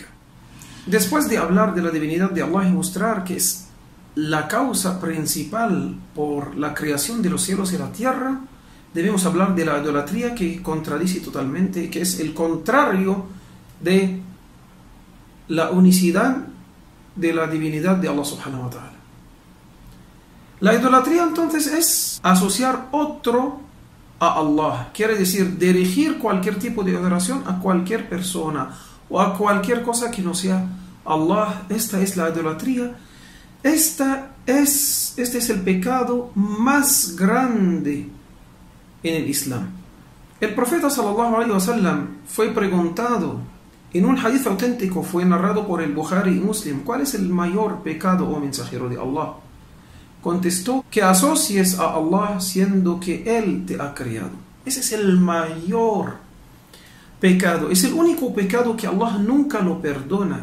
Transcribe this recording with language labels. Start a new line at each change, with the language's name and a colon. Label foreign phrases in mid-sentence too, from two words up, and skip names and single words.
Spanish: Después de hablar de la divinidad de Allah y mostrar que es la causa principal por la creación de los cielos y la tierra, debemos hablar de la idolatría, que contradice totalmente, que es el contrario de la unicidad de la divinidad de Allah
Arabic: سبحانه وتعالى.
Spanish: La idolatría entonces es asociar otro a Allah, quiere decir dirigir cualquier tipo de adoración a cualquier persona o a cualquier cosa que no sea Allah. Esta es la idolatría. Este es el pecado más grande en el Islam. El profeta
Arabic: صلى الله عليه وسلم
Spanish: fue preguntado en un hadith auténtico, fue narrado por el Bukhari y Muslim: ¿cuál es el mayor pecado, oh mensajero de Allah? Contestó: que asocies a Allah siendo que Él te ha creado. Ese es el mayor pecado, es el único pecado que Allah nunca lo perdona.